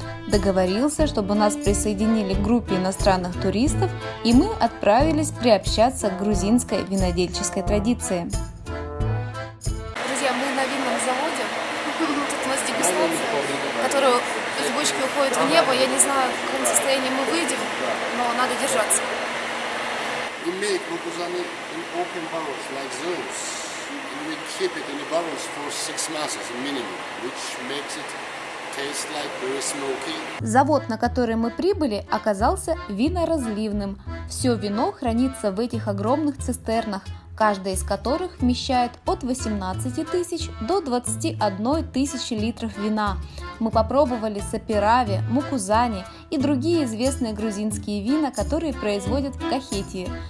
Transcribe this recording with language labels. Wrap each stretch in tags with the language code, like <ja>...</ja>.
<ru>Договорился, чтобы нас присоединили к группе иностранных туристов, и мы отправились приобщаться к грузинской винодельческой традиции. Друзья, мы на винном заводе. Тут у нас дегустация, которая из бочки уходит в небо. Я не знаю, в каком состоянии мы выйдем, но надо держаться.</ru> <en>We make mukuzani in open barrels like those, and we keep it in the barrels for 6 months minimum, which makes it taste like very smoky.</en> <ru>Завод, на который мы прибыли, оказался виноразливным. Все вино хранится в этих огромных цистернах, каждая из которых вмещает от 18 тысяч до 21 тысячи литров вина. Мы попробовали саперави, мукузани и другие известные грузинские вина, которые производят в Кахетии.</ru>